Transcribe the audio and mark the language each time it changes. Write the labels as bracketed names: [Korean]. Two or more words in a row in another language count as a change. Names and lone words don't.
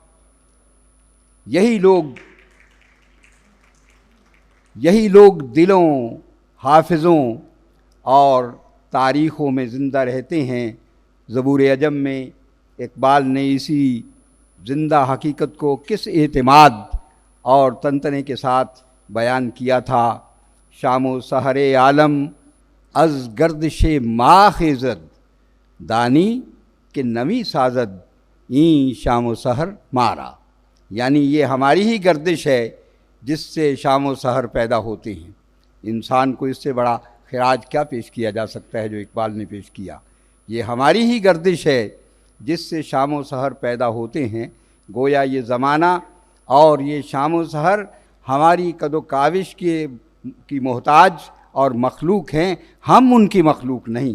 [Urdu] یہی لوگ دلوں، حافظوں اور تاریخوں میں زندہ رہتے ہیں۔ زبور عجم میں اقبال نے اسی زندہ حقیقت کو کس اعتماد اور تنتنے کے ساتھ بیان کیا تھا، [Persian] شام و سحر عالم از گردش ماہ خیزد، دانی کہ نمی سازد این شام و سحر مارا، [Urdu] یعنی یہ ہماری ہی گردش ہے جس سے شام و سحر پیدا ہوتے ہیں۔ انسان کو اس سے بڑا خراج کیا پیش کیا جا سکتا ہے جو اقبال نے پیش کیا؟ یہ ہماری ہی گردش ہے جس سے شام و سحر پیدا ہوتے ہیں۔ گویا یہ زمانہ اور یہ شام و سحر ہماری قد و کاوش کی محتاج اور مخلوق ہیں، ہم ان کی مخلوق نہیں۔